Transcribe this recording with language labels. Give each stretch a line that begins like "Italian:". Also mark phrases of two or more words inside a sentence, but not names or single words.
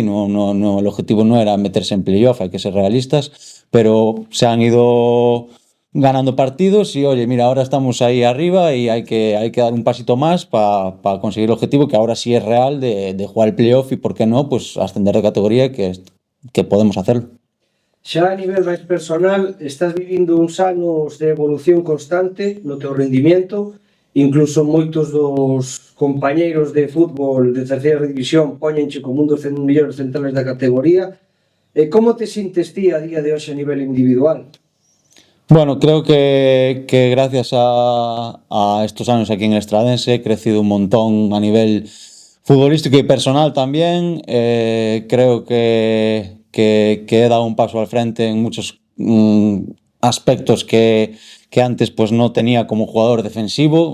Spanish: El objetivo no era meterse en playoff, hay que ser realistas, pero se han ido ganando partidos y oye, mira, ahora estamos ahí arriba y hay que dar un pasito más para conseguir el objetivo, que ahora sí es real, de jugar el playoff y, por qué no, pues ascender de categoría, que podemos hacerlo.
Galician: Xa a nivel máis personal, estás vivindo uns anos de evolución constante no teu rendimiento, incluso moitos dos compañeiros de fútbol de terceira división poñenche como un dos mellores centrales da categoría. Como te sintes ti a día de hoxe a nivel individual?
Spanish: Bueno, creo que gracias a estos años aquí en el Estradense he crecido un montón a nivel futbolístico y personal también. Creo que he dado un paso al frente en muchos aspectos que antes pues no tenía como jugador defensivo.